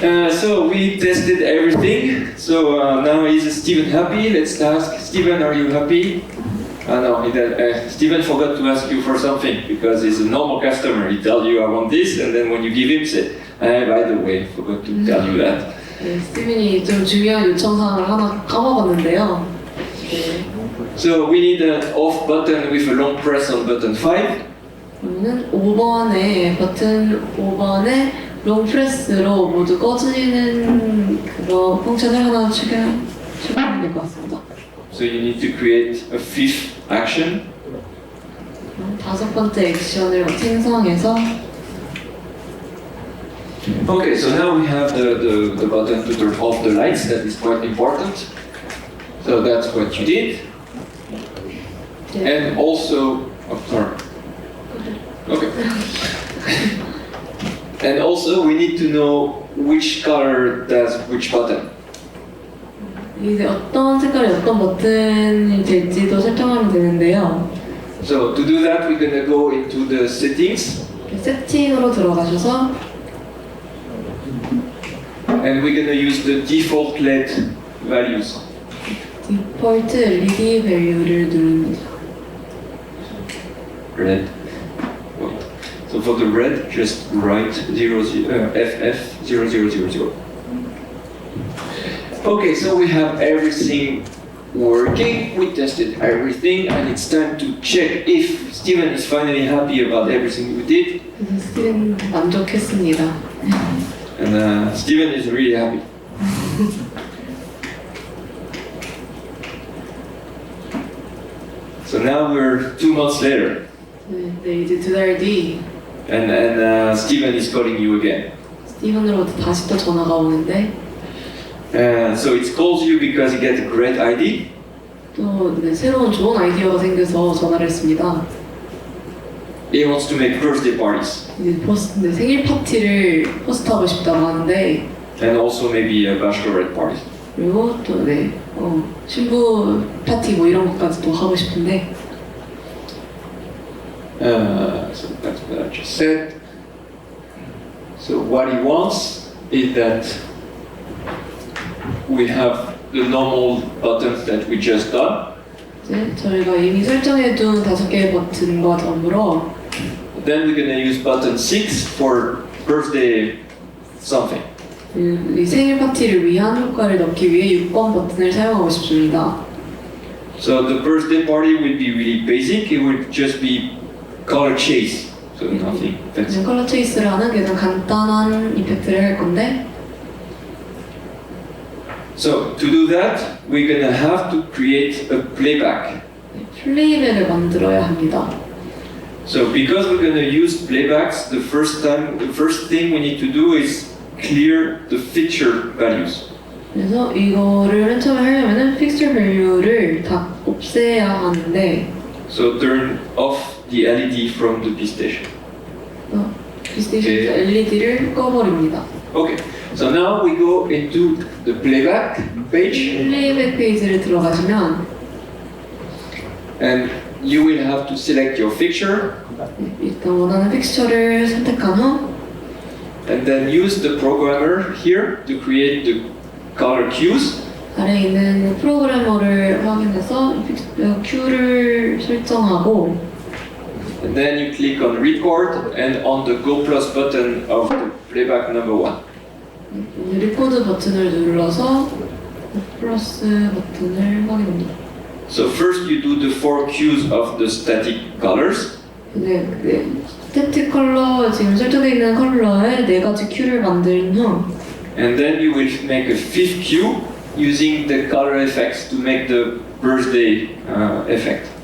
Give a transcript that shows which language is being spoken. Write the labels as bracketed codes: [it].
[en] So we tested everything. So now is Steven happy? Let's ask Steven, are you happy? No, Steven forgot to ask you for something because he's a normal customer. He tells you I want this, and then when you give him, say, by the way, forgot to tell you that. [ko] 네, 스티븐이 좀 중요한 요청사항을 하나 까먹었는데요. 네. [en] So we need an off button with a long press on button 5. [ko] 그러면은 5번에 버튼 5번에 롱 프레스로 모두 꺼지는 그거 펑션을 하나 추가하면 될 것 같습니다. [en] So you need to create a 5th action. [ko] 5번째 액션을 생성해서 [en] Okay, so now we have the button to turn off the lights. That is quite important. So that's what you did. And also, oh, sorry. Okay. And also, we need to know which color does which button. [ko] 이제 어떤 색깔이 어떤 버튼이 될지도 설정하면 되는데요. [en] So to do that, we're gonna go into the settings. [ko] 세팅으로 들어가셔서 [en] And we're gonna use the default LED values. [ko] 디폴트 LED 밸류를 누릅니다. [en] Red. Wait. So for the red, just write FF0000. Okay, so we have everything working. We tested everything, and it's time to check if Steven is finally happy about everything we did. [ko] 스티븐 만족했습니다. [en] And Steven is really happy. So now we're 2 months later. [ko] 네, 이제 2달 뒤 [en] And Steven is calling you again. [ko] 스티븐으로부터 다시 또 전화가 오는데 [en] So it calls you because you get a great idea. [ko] 또 네, 새로운 좋은 아이디어가 생겨서 전화를 했습니다. [en] He wants to make birthday parties. [ko] 이제 생일 파티를 호스트하고 싶다고 하는데 [en] And also maybe a bachelorette party. [ko] 그리고 또 네, 신부 파티 뭐 이런 것까지 또 하고 싶은데 [en] So that's what I just said. So what he wants is that we have the normal buttons that we just done. [ko] 이제 저희가 이미 설정해둔 5개의 버튼과 더불어 [en] Then we're gonna use button 6 for birthday something. [ko] 이 생일 파티를 위한 효과를 넣기 위해 6번 버튼을 사용하고 싶습니다. [en] So the birthday party will be really basic. It will just be color chase. So nothing fancy. [ko] 컬러 체이스를 하는 가장 간단한 이펙트를 할 건데 [en] So to do that, we're gonna have to create a playback. [ko] 플레이백을 만들어야 합니다. [en] So because we're gonna use playbacks, the first thing we need to do is clear the feature values. [ko] 그래서 이거를 맨 처음에 하려면은 fixture value를 다 없애야 하는데 [en] So turn off the LED from the P-Station. [ko] P-Station LED를 꺼버립니다. [en] Okay, so now we go into the playback page. [ko] 플레이백 페이지를 들어가시면 [en] And you will have to select your fixture [ko] 일단 원하는 픽스처를 선택한 후 [en] and then use the programmer here to create the color cues. [ko] 아래에 있는 프로그래머를 확인해서 큐를 설정하고 [en] And then you click on record and on the Go Plus button of the playback number 1. [ko] 리코드 버튼을 눌러서 플러스 버튼을 확인합니다. [en] So first you do the 4 cues of the static colors. [ko] 네, 스태틱 컬러 지금 설정되어 있는 컬러에 4가지 큐를 만든 후 [en] And then you will make a 5th cue using the color effects to make the birthday effect.